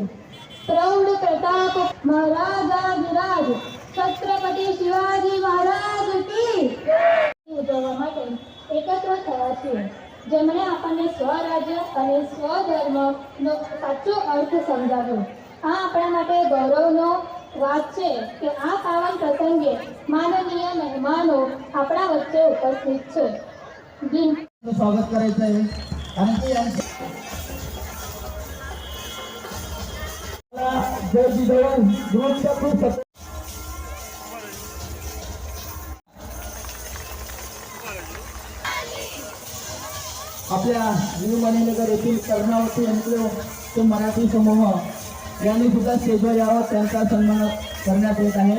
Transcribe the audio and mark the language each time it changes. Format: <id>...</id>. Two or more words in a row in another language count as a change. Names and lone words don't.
<gu>પ્રૌઢ પ્રતાપ મહારાજાધિરાજ છત્રપતિ શિવાજી મહારાજ કી ઉજવવા માટે એકત્ર થયા છીએ, જેમણે આપણને સ્વરાજ્ય અને સ્વધર્મનો સાચો અર્થ સમજાવ્યો. આ આપણા માટે ગૌરવનો વાત છે કે આ પાવન પ્રસંગે માનનીય મહેમાનો આપણા વચ્ચે ઉપસ્થિત છે.</gu> <mr>स्वागत करायचं आहे. कारण की जय जिजाऊ ग्रुपच्या खूप आपल्या न्यू मणीनगर येथील कर्णावती एन्क्लेव तो मराठी समूह यांनी सुद्धा स्टेजवर यावं, त्यांचा सन्मान करण्यात येत आहे.</mr>